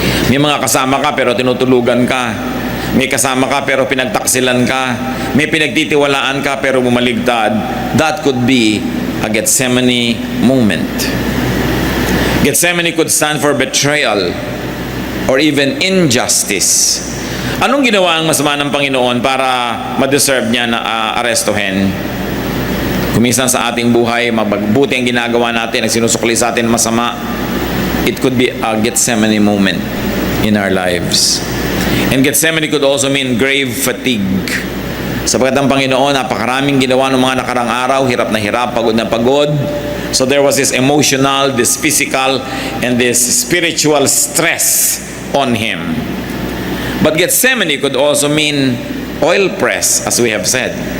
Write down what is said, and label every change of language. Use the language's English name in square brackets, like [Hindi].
[Filipino] May mga kasama ka pero tinutulugan ka. May kasama ka pero pinagtaksilan ka. May pinagtitiwalaan ka pero bumaligtad. [English] That could be a Gethsemane moment. Gethsemane could stand for betrayal or even injustice. [Filipino] Anong ginawa ang masama ng Panginoon para ma-deserve niya na arestuhin? Kuminsan sa ating buhay, mabuti ang ginagawa natin, ang sinusukli sa atin masama. [English] It could be a Gethsemane moment in our lives. And Gethsemane could also mean grave fatigue. [Filipino] Sapagkat ang Panginoon, napakaraming ginawa ng mga nakarang araw, hirap na hirap, pagod na pagod. [English] So there was this emotional, this physical, and this spiritual stress on him. But Gethsemane could also mean oil press, as we have said.